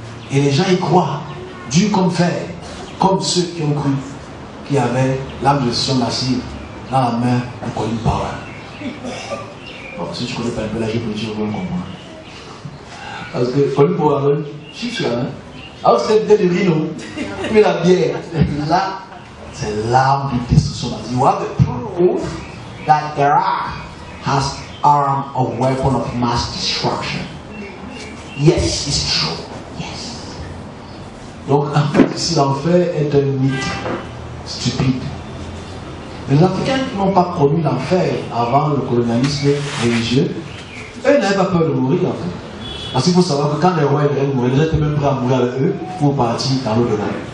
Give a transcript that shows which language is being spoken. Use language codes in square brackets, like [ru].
[fr] Et les gens y croient, dur comme fer, comme ceux qui ont cru, qui avaient l'âme de Sion massive dans la main de Colin Powell. Bon, si tu connais pas un peu la géopolitique, vous allez comprendre. Parce que Colin Powell, chiffre sur la main. Alors c'est peut-être le rhino, puis la bière. Là, c'est l'arme de destruction massive. [en] You have the proof that Iraq has arm of weapon of mass destruction. Yes, it's true. [fr] Donc en fait ici l'enfer est un mythe stupide. Les Africains qui n'ont pas connu l'enfer avant le colonialisme religieux, eux n'avaient pas peur de mourir en fait. Parce qu'il faut savoir que quand les rois devaient mourir, les gens étaient même prêts à mourir avec eux pour partir dans l'au-delà.